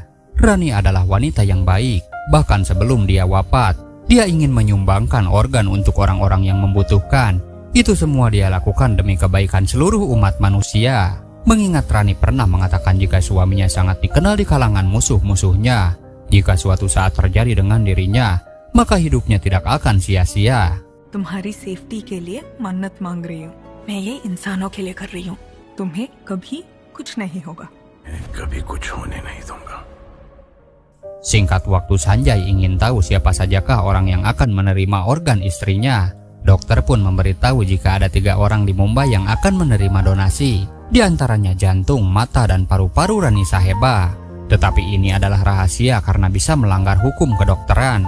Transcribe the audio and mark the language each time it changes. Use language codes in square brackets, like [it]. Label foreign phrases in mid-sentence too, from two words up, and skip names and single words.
[id] Rani adalah wanita yang baik. Bahkan sebelum dia wafat, dia ingin menyumbangkan organ untuk orang-orang yang membutuhkan. Itu semua dia lakukan demi kebaikan seluruh umat manusia. Mengingat Rani pernah mengatakan jika suaminya sangat dikenal di kalangan musuh-musuhnya. Jika suatu saat terjadi dengan dirinya, maka hidupnya tidak akan sia-sia. [hi] तुम्हारी सेफ्टी के लिए मन्नत मांग रही हूँ। मैं ये इंसानों के लिए कर रही हूँ। तुम्हें कभी कुछ नहीं होगा। कभी कुछ होने नहीं दूंगा। [id] Singkat waktu Sanjay ingin tahu siapa sajakah orang yang akan menerima organ istrinya. Dokter pun memberitahu jika ada 3 orang di Mumbai yang akan menerima donasi. Di antaranya jantung, mata, dan paru-paru Rani Saheba. Tetapi ini adalah rahasia karena bisa melanggar hukum kedokteran.